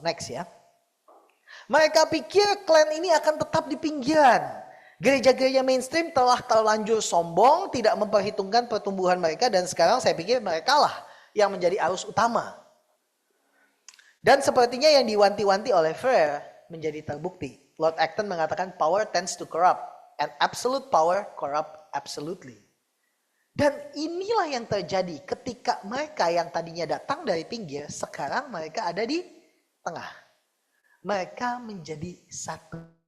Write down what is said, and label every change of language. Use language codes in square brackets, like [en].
[id] Next ya. Mereka pikir klan ini akan tetap di pinggiran. Gereja-gereja mainstream telah terlanjur sombong, tidak memperhitungkan pertumbuhan mereka, dan sekarang saya pikir mereka lah yang menjadi arus utama. Dan sepertinya yang diwanti-wanti oleh Freire menjadi terbukti. [en] Lord Acton mengatakan power tends to corrupt and absolute power corrupt absolutely. [id] Dan inilah yang terjadi ketika mereka yang tadinya datang dari pinggir, sekarang mereka ada di tengah. Mereka menjadi satu.